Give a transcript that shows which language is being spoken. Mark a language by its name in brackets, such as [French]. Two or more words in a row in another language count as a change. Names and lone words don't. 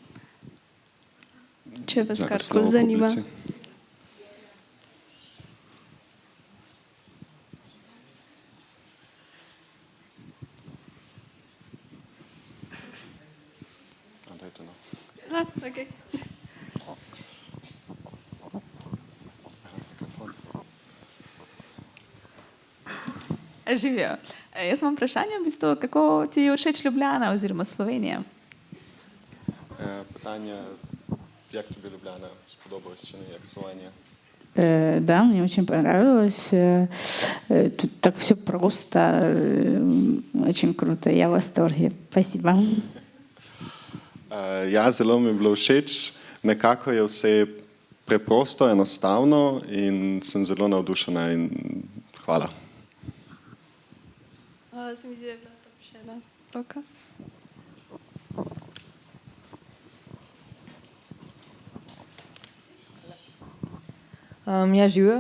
[Slovenian] Če vas karkoli zanima. Okay. Živijo. Jaz imam vprašanje, v bistvu, kako ti je všeč Ljubljana oziroma Slovenija? [Ukrainian] Питання, як тобі Любляна сподобалось чи не, як Словенія? [Russian] Да, мне очень понравилось. Тут так все просто, очень круто. Я в восторге. Спасибо. [Slovenian] Ja, zelo mi je bilo všeč. Nekako je vse preprosto, enostavno in sem zelo navdušena in hvala. Se mi zdi, da je bila tam še ena roka. Ja, živijo.